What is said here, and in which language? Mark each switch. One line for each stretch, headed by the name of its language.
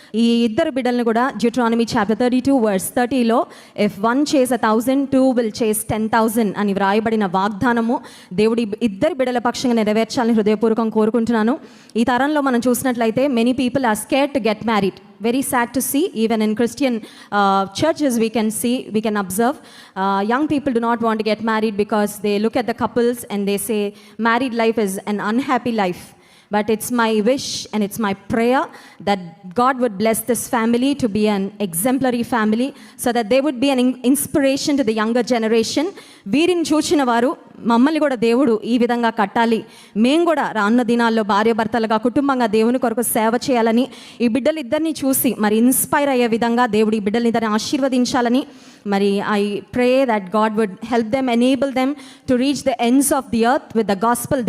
Telugu: ఈ ఇద్దరు బిడ్డలను కూడా డ్యూటరానమీ చాప్టర్ 32:30లో ఇఫ్ 1 చేస్ 1,000 2 విల్ చేస్ 10,000 అని వ్రాయబడిన వాగ్దానము దేవుడి ఇద్దరు బిడ్డల పక్షంగా నెరవేర్చాలని హృదయపూర్వకం కోరుకుంటున్నాను. ఈ తరంలో మనం చూసినట్లయితే
English: Many people are scared to get married. Very sad to see, even in Christian churches we can observe young people do not want to get married because they look at the couples and they say married life is an unhappy life. But it's my wish and it's my prayer that God would bless this family to be an exemplary family so that they would be an inspiration to the younger generation.
Telugu: వీరిని చూసిన వారు మమ్మల్ని కూడా దేవుడు ఈ విధంగా కట్టాలి, మేము కూడా రానున్న దినాల్లో భార్యాభర్తలుగా కుటుంబంగా దేవుని కొరకు సేవ చేయాలని ఈ బిడ్డలిద్దరిని చూసి మరి ఇన్స్పైర్ అయ్యే విధంగా దేవుడు ఈ బిడ్డలిద్దరిని ఆశీర్వదించాలని మరి
English: I pray that God would help them, enable them to reach the ends of the earth with the gospel.